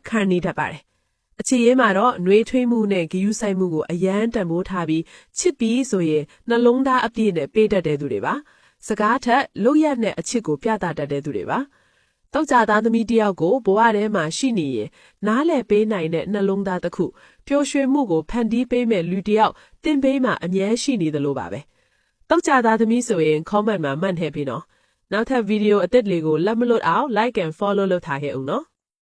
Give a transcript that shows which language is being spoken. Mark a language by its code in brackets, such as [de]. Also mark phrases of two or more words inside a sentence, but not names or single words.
[my] ခံနေတတ်ပါတယ်အချစ်ရေးမှာတော့နှွေးထွေးမှုနဲ့ဂရုစိုက်မှုကိုအယမ်းတန်ဖိုးထားပြီးချစ်ပြီးဆိုရင်နှလုံးသားအပြည့်နဲ့ပေးတတ်တဲ့သူတွေပါစကားထက်လုပ်ရတဲ့အချစ်ကိုပြသတတ်တဲ့သူတွေပါတောက်ကြသားသမီးတယောက်ကိုဘဝထဲမှာရှိနေရင်နားလည်ပေးနိုင်တဲ့နှလုံးသားတစ်ခုပျော်ရွှင်မှုကိုဖန်တီးပေးမဲ့လူတယောက်တင်ပေးမှအမြဲရှိနေသလိုပါပဲတောက်ကြသားသမီးဆိုရင် comment မှာမှတ်ထည့်ပေးနော်နောက်ထပ်ဗီဒီယိုအသစ်လေးကိုလက်မလွတ်အောင် [en] like and follow [my] လုပ်ထားခဲ့ဦးနော်